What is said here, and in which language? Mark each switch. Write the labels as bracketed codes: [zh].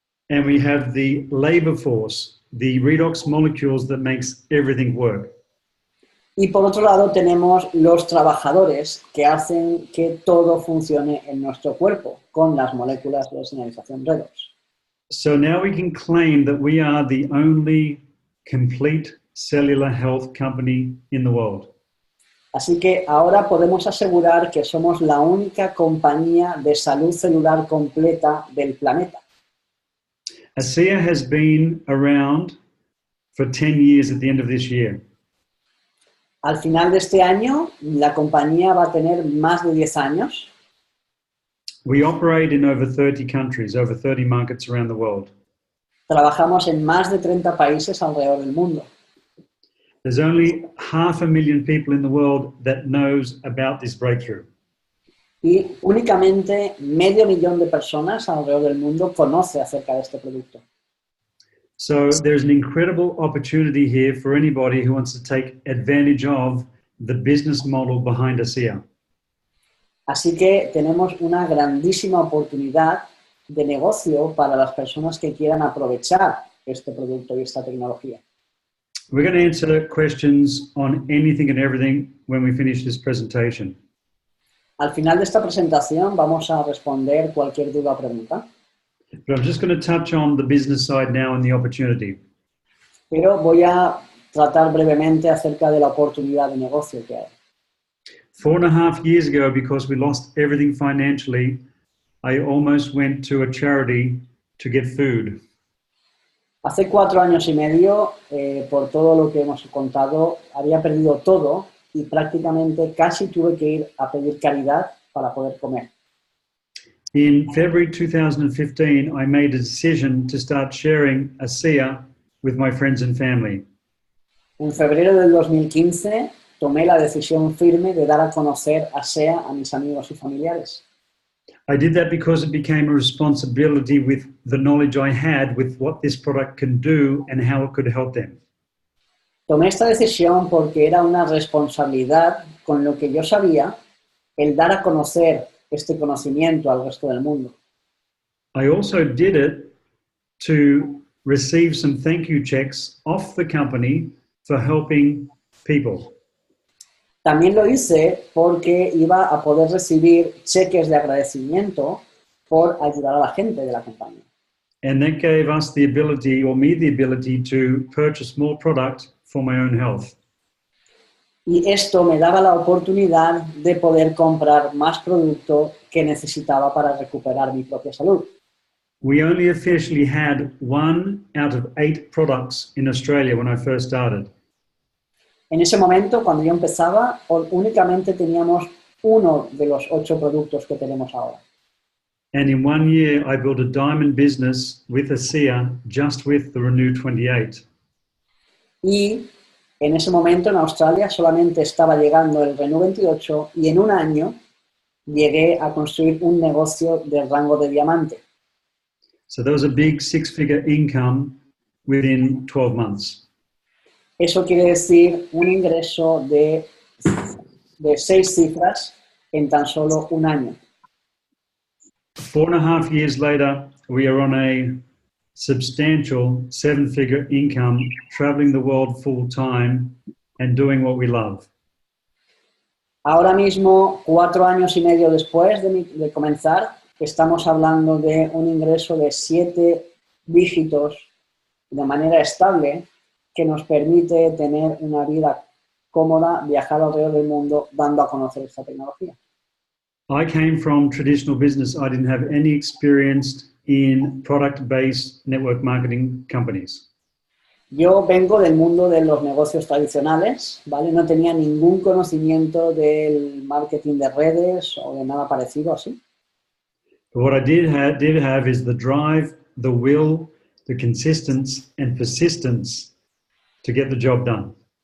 [en] And we have the labor force, the redox molecules that makes everything work. [es] Y por otro lado, tenemos los trabajadores que hacen que todo funcione en nuestro cuerpo con las moléculas de señalización Redox. [en] So now we can claim that we are the only complete cellular health company in the world. [es] Así que ahora podemos asegurar que somos la única compañía de salud celular completa del planeta. [en] ASEA has been around for 10 years at the end of this year. [es] Al final de este año, la compañía va a tener más de 10 años. [en] We operate in over 30 countries, over 30 markets around the world. [es] Trabajamos en más de 30 países alrededor del mundo. [en] There's only 500,000 people in the world that knows about this breakthrough. [es] Y únicamente 500,000 de personas alrededor del mundo conoce acerca de este producto. [en] So there's an incredible opportunity here for anybody who wants to take advantage of the business model behind ASEA. [es] Así que tenemos una grandísima oportunidad de negocio para las personas que quieran aprovechar este producto y esta tecnología. [en] We're going to answer questions on anything and everything when we finish this presentation. [es] Al final de esta presentación vamos a responder cualquier duda o pregunta. [en] But I'm just going to touch on the business side now and the opportunity. [es] Pero voy a tratar brevemente acerca de la oportunidad de negocio que hay. [en] 4.5 years ago, because we lost everything financially, I almost went to a charity to get food. [es] Hace 4 años y medio, por todo lo que hemos contado, había perdido todo y prácticamente casi tuve que ir a pedir caridad para poder comer. [en] In February 2015, I made a decision to start sharing ASEA with my friends and family. [es] En febrero del 2015 tomé la decisión firme de dar a conocer ASEA a mis amigos y familiares. [en] I did that because it became a responsibility with the knowledge I had with what this product can do and how it could help them. [es] Tomé esta decisión porque era una responsabilidad con lo que yo sabía, el dar a conocer este conocimiento al resto del mundo. [en] I also did it to receive some thank you checks off the company for helping people. [es] También lo hice porque iba a poder recibir cheques de agradecimiento por ayudar a la gente de la compañía. [en] And that gave us the ability, or me the ability, to purchase more product for my own health. [es] Y esto me daba la oportunidad de poder comprar más producto que necesitaba para recuperar mi propia salud. [en] We only officially had 1 out of 8 products in Australia when I first started. [es] En ese momento, cuando yo empezaba, únicamente teníamos uno de los 8 productos que tenemos ahora. [en] And in 1 year, I built a diamond business with ASEA just with the Renew 28. [es] Y en ese momento en Australia solamente estaba llegando el Renew 28 y en un año llegué a construir un negocio del rango de diamante. [en] So there was a big 6-figure income within 12 months. [es] Eso quiere decir un ingreso de 6 cifras en tan solo un año. [en] 4.5 years later, we are on a substantial 7-figure income, traveling the world full time and doing what we love. [es] Ahora mismo, 4 años y medio después de comenzar, estamos hablando de un ingreso de 7 dígitos de manera estable que nos permite tener una vida cómoda, viajar alrededor del mundo dando a conocer esta tecnología. [en] I came from traditional business. I didn't have any experience in product-based network marketing companies. [es] Yo vengo del mundo de los negocios tradicionales, ¿vale? No tenía ningún conocimiento del marketing de redes o de nada parecido así. [en] But what I did have is the drive, the will, the consistency and persistence to get the job done.